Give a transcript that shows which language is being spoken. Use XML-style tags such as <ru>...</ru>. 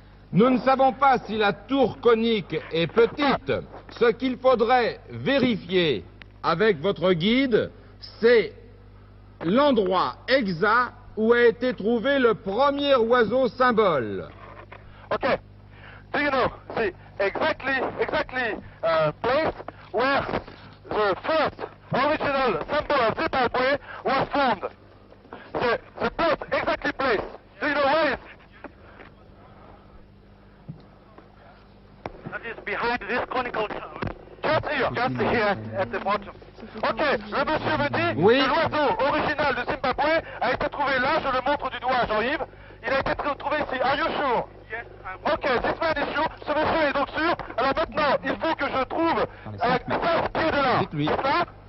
<fr>Nous ne savons pas si la tour conique est petite. Ce qu'il faudrait vérifier avec votre guide, c'est l'endroit exact où a été trouvé le premier oiseau symbole.</fr> <en>Okay. Do you know the exactly place where the first original symbol of Zimbabwe was found? The place, exactly place. Do you know where it is? That is behind this conical tower. Just here at the bottom. Ok,</en> <fr>le monsieur me dit Oui. que l'oiseau original de Zimbabwe a été trouvé là, je le montre du doigt à Jean-Yves. Il a été trouvé ici.</fr> <en>Are you sure? Yes, ok, this man is sure.</en> <fr>Ce monsieur est donc sûr. Alors maintenant, il faut que je trouve à 5 pieds de là. Dites-lui. C'est ça?</fr>